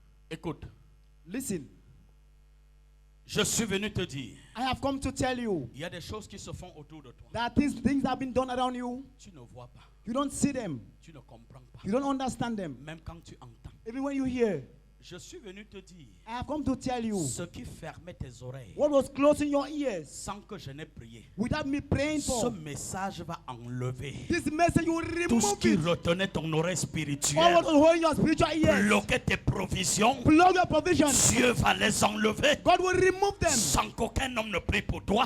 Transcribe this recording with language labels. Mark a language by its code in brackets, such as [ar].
[fr] Écoute, [en] Listen, [fr] je suis venu te dire, [en] I have come to tell you [fr] il y a des choses qui se font autour de toi. [en] that these things have been done around you. [fr] Tu ne vois pas, [en] You don't see them. [fr] tu ne comprends pas. [en] You don't understand them. [fr] Même quand tu entends, [en] Even when you hear, [fr] Je suis venu te dire [en] I have come to tell you [fr] ce qui fermait tes oreilles [en] what was closing your ears [fr] sans que je n'ai prié. [en] without me praying [fr] Ce [en] for. [fr] message va enlever [en] This message you will [fr] tout ce [en] remove [fr] qui [en] it. [fr] retenait ton oreille [en] All [fr] spirituelle, [en] what was holding your spiritual ears. [fr] bloquait tes provisions. [en] Block your provisions. [fr] Dieu va les enlever [en] God will remove them [fr] sans qu'aucun homme ne prie pour toi,